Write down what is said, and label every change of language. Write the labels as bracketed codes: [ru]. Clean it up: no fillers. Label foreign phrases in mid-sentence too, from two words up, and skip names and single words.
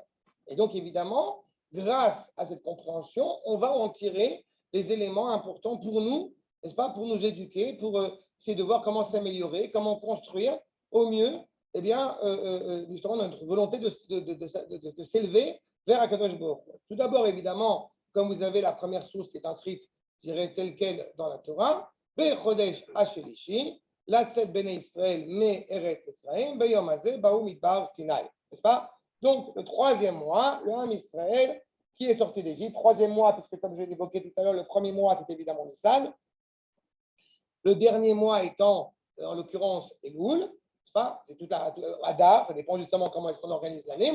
[fr] Et donc, évidemment, grâce à cette compréhension, on va en tirer les éléments importants pour nous, n'est-ce pas, pour nous éduquer, pour essayer de voir comment s'améliorer, comment construire au mieux, eh bien, justement, notre volonté de s'élever vers [he] הקדוש ברוך הוא. [fr] Tout d'abord, évidemment, comme vous avez la première source qui est inscrite, je dirais telle quelle dans la Torah, [he] בחודש השלישי לצאת בני ישראל מארץ מצרים ביום הזה באו מדבר סיני, [fr] n'est-ce pas? Donc, le troisième mois, le Ham Israël qui est sorti d'Égypte. Troisième mois, puisque comme je l'ai évoqué tout à l'heure, le premier mois, c'est évidemment Nissan. Le dernier mois étant, en l'occurrence, Elul. C'est tout Hadar, ça dépend justement comment est-ce qu'on organise l'année.